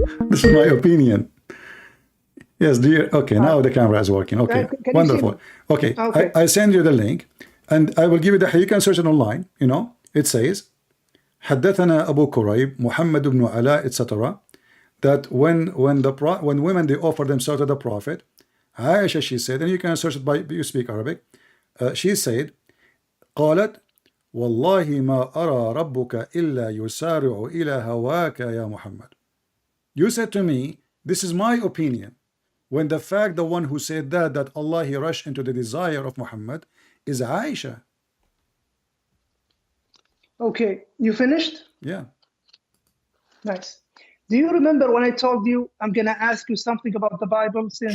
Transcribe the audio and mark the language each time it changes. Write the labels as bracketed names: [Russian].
[English] This is my opinion. Yes, dear. Okay, now the camera is working. Okay, wonderful. Okay, I send you the link, and I will give you you can search it online. You know, it says, [Arabic] حدثنا أبو كريب محمد بن علاء, [English] etc. That when women, they offer themselves to the Prophet, Aisha, she said, and you can search it by, you speak Arabic. She said, [Arabic] قالت والله ما أرى ربك إلا يسارع إلى هواك يا محمد. [English] You said to me, this is my opinion, when the one who said that Allah, he rushed into the desire of Muhammad, is Aisha. Okay, you finished? Yeah. Nice. Do you remember when I told you I'm going to ask you something about the Bible since